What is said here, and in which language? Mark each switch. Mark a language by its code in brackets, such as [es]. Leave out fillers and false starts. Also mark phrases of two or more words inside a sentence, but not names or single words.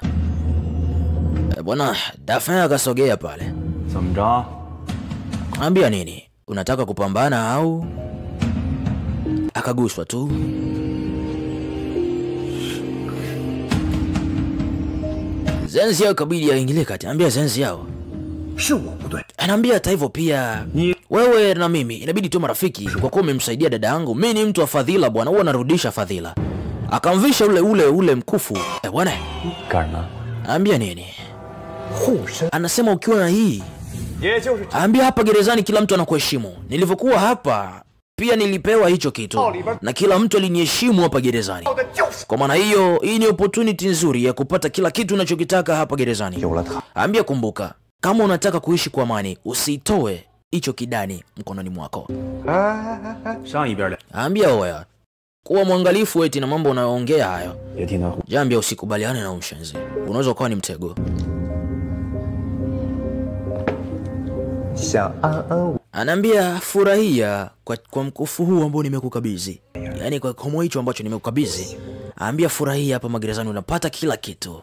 [sw] Bwana, Daphne akasogea pale. [zh] 怎么着？ [sw] Ambia nini? Unataka kupambana au? Akaguswa tu. Zenzi yao kabidi aingilie kati. Ambia Zenzi yao. [zh] 是我不对。 [sw] Anaambia hata hivyo pia wewe na mimi inabidi tu marafiki kwa kuwa umemsaidia dada yangu. Mimi ni mtu wa fadhila bwana, huwa narudisha fadhila. Akamvisha ule mkufu. Bwana. [zh] 干什么？ [sw] Ambia nini? Anasema ukiwa na hii. Ambia hapa gerezani kila mtu anakuheshimu. Nilivyokuwa hapa pia nilipewa hicho kitu na kila mtu aliniheshimu hapa gerezani. Kwa maana hiyo hii ni opportunity nzuri ya kupata kila kitu unachokitaka hapa gerezani. Ambia kumbuka, kama unataka kuishi kwa amani, usitoe hicho kidani mkononi mwako. [zh] 上一边来， [sw] Ambia oya, kuwa mwangalifu eti na mambo unayoongea hayo. [zh] 别听他胡。 [sw] Jambia usikubaliane na ushenzi. Unaweza kuwa ni mtego. [zh] 想安安， [sw] Anaambia furahia kwa mkufu huu ambao nimekukabidhi. Yaani kwa komo hicho ambacho nimekukabidhi. Ambia furahia hapa magerezani unapata kila kitu.